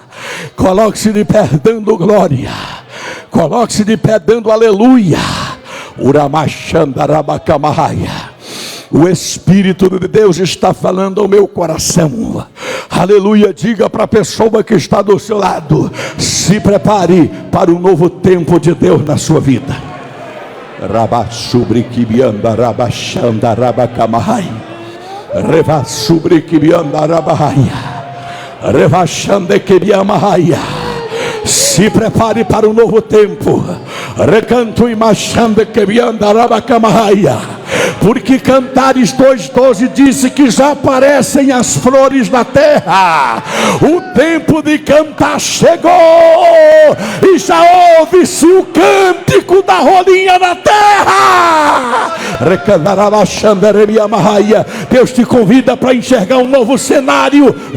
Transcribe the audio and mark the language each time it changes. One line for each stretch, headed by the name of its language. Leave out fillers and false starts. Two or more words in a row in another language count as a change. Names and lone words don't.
Portuguese: Coloque-se de pé dando glória. Coloque-se de pé dando aleluia. O Espírito de Deus está falando ao meu coração. Aleluia. Diga para a pessoa que está do seu lado: se prepare para um novo tempo de Deus na sua vida. Rabasubri kibianda rabashanda rabakamahai. Revasubri kibianda rabahaya. Revashande kibiamahaya. Se prepare para um novo tempo. Recanto e machande kibianda rabakamahaya. Porque Cantares 2:12 disse que já aparecem as flores da terra. O tempo de cantar chegou e já ouve-se o cântico da rolinha da terra. Deus te convida para enxergar um novo cenário.